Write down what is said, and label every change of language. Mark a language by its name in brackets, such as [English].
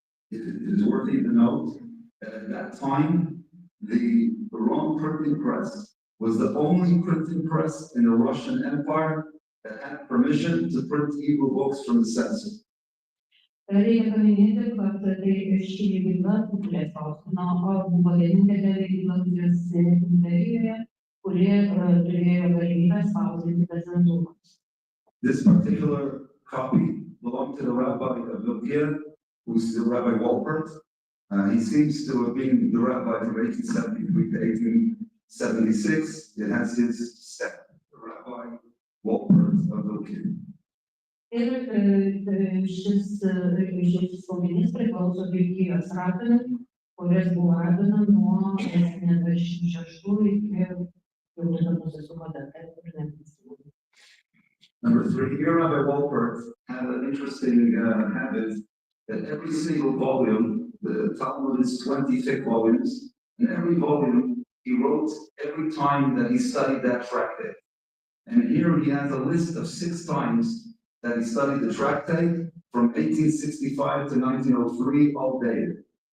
[English] It is worthy to note that at that time, the Rome printing press was the only printing press in the Russian Empire that had permission to print Hebrew books from the censor. [Lithuanian] Reikia paminėti, kad tai ši leidykla, kuri spausdino, buvo vienintelė leidykla Rusijos imperijoje, kuri turėjo galimybę spausdinti be cenzūros. [English] This particular copy belonged to the rabbi of Vilkija, who's the Rabbi Walpert. He seems to have been the rabbi from 1873 to 1876. It has his stamp, the Rabbi Walpert of Vilkija. [Lithuanian] Ir šis spaudinys priklauso Vilkijos rabinui, kuris buvo rabina nuo 76 iki jau nusisuko data ir neprisimenu. [English] Number 3, here Rabbi Walpert had an interesting habit that every single volume, the Talmud is 20 thick volumes, and every volume he wrote every time that he studied that tractate. And here he has a list of 6 times that he studied the tractate from 1865 to 1903, all dated.